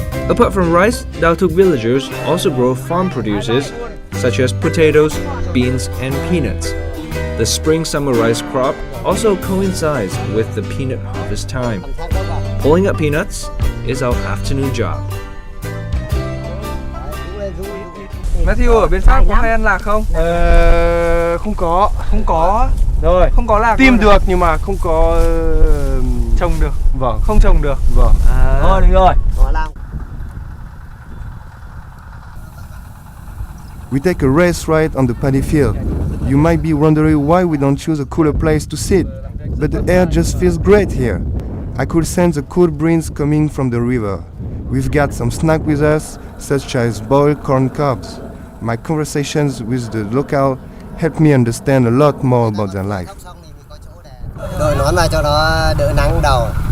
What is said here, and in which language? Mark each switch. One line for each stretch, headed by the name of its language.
English: Apart from rice, Dao Thuc villagers also grow farm produces such as potatoes, beans, and peanuts. The spring-summer rice crop also coincides with the peanut harvest time. Pulling up peanuts is our afternoon job.
Vietnamese: Matthew, ở bên Pháp có hay ăn lạc không? Không có. Không có. Rồi. Không có lạc. Tìm được nhưng mà không có trồng được. Vâng. Không trồng được. Vâng. Thôi được rồi.
English: We take a race ride on the paddy field. You might be wondering why we don't choose a cooler place to sit, but the air just feels great here. I could sense the cool breeze coming from the river. We've got some snack with us, such as boiled corn cobs. My conversations with the local help me understand a lot more about their life.
Vietnamese: Đội nón vào cho nó đỡ nắng đầu.